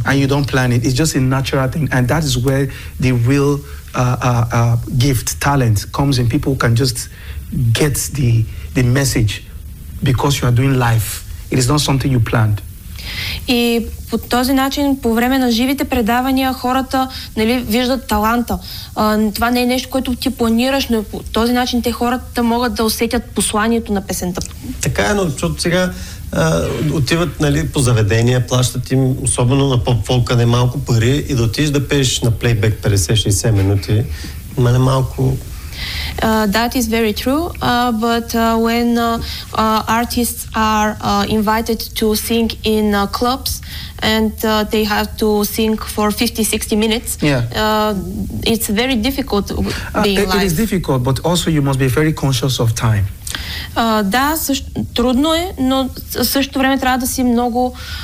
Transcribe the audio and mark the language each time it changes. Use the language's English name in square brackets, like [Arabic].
[English] And you don't plan it. It's just a natural thing. And that is where the real gift, talent comes in. People can just get the message because you are doing life. It is not something you planned. [Bulgarian] И по този начин, по време на живите предавания, хората, нали, виждат таланта. Това не е нещо, което ти планираш, но по този начин те хората могат да усетят посланието на песента. Така е, но защото сега отиват, нали, по заведения, плащат им, особено на поп-фолка, не малко пари, и да отидеш да пееш на плейбек 50-60 минути, ма не малко... [English] That is very true, but when artists are invited to sing in clubs and they have to sing for 50-60 minutes, yeah. It's very difficult being live. It is difficult, but also you must be very conscious of time. [Bulgarian] Да, трудно е, но в същото време трябва да си много